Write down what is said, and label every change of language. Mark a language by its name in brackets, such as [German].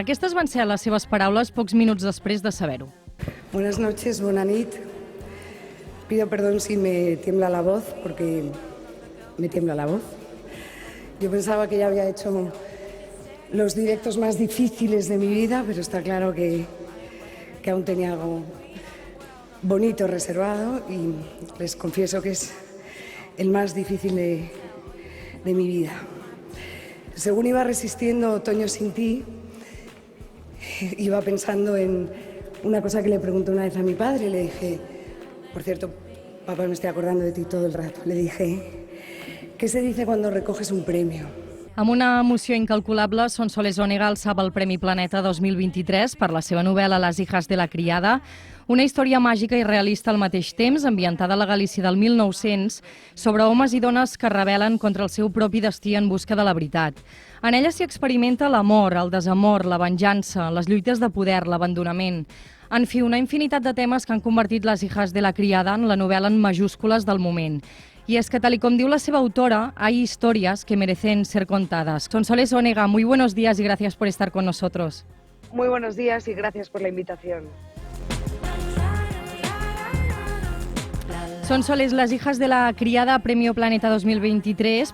[Catalan] Aquestes van ser les seves paraules pocs minuts després de saber-ho. [Spanish] Buenas noches, [Catalan] buena nit. [Spanish] Pido perdón si me tiembla la voz, porque me tiembla la voz. Yo pensaba que ya había hecho los directos más difíciles de mi vida, pero está claro que aún tenía algo bonito reservado y les confieso que es el más difícil de mi vida. Según iba resistiendo Otoño sin ti, iba pensando en una cosa que le pregunté una vez a mi padre. Le dije, por cierto, papá, me estoy acordando de ti todo el rato, le dije, ¿qué se dice cuando recoges un premio? [Catalan] Amb una emoció incalculable, Sonsoles Onega alçava el Premi Planeta 2023 per la seva novel·la Las hijas de la criada, una història màgica i realista al mateix temps, ambientada a la Galícia del 1900, sobre homes i dones que rebel·len contra el seu propi destí en busca de la veritat. En ella s'hi experimenta l'amor, el desamor, la venjança, les lluites de poder, l'abandonament. En fi, una infinitat de temes que han convertit Las hijas de la criada en la novel·la en majúscules del moment. [Spanish] Y es que, tal y como [Catalan] diu la seva autora, [Spanish] hay historias que merecen ser contadas. Sonsoles Onega, muy buenos días y gracias por estar con nosotros. Muy buenos días y gracias por la invitación. Sonsoles, Las hijas de la criada, Premio Planeta 2023.